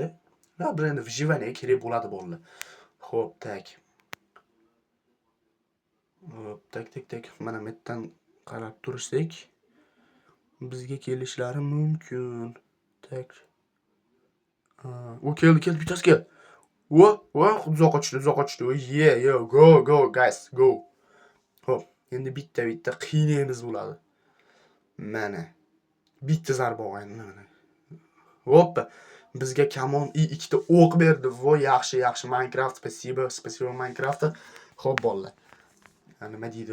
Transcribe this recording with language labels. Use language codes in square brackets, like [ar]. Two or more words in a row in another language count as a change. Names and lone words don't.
[uz] Va bir endi выживание kerak bo'ladi bolalar. Xo'p, tak. Tak. Mana bu yerdan qarab tursak, bizga kelishlari mumkin. Tak. O keldi, bittasi keldi. Uzoqqa tushdi. [en] Yeah, go guys, go. [uz] Xo'p, endi bitta qiynaymiz bo'ladi. Mana. Bitta zarba olgan mana. Hoppa. Bizga kamon ikkita o'q berdi. Voy, yaxshi. Minecraft, spasibo Minecraft. Xo'p bolalar. Nima deydi?